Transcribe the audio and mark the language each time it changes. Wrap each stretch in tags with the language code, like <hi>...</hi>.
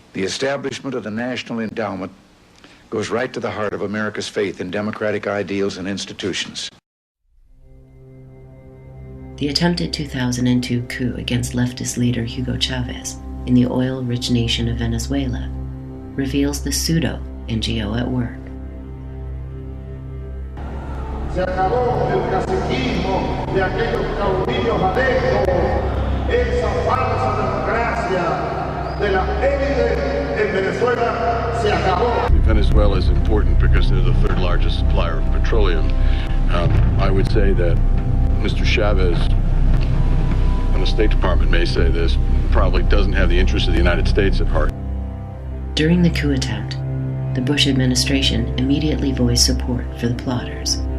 <en>The establishment of the National Endowment goes right to the heart of America's faith in democratic ideals and institutions. The attempted 2002 coup against leftist leader Hugo Chavez in the oil-rich nation of Venezuela reveals the pseudo-NGO at work.</en> <es>Se acabó el caciquismo de aquellos caudillos adeptos, esa falsa democracia de la élite en Venezuela se acabó.</es> <en>Venezuela is important because they're the third largest supplier of petroleum. I would say that Mr. Chavez, and the State Department may say this, probably doesn't have the interests of the United States at heart. During the coup attempt, the Bush administration immediately voiced support for the plotters.</en>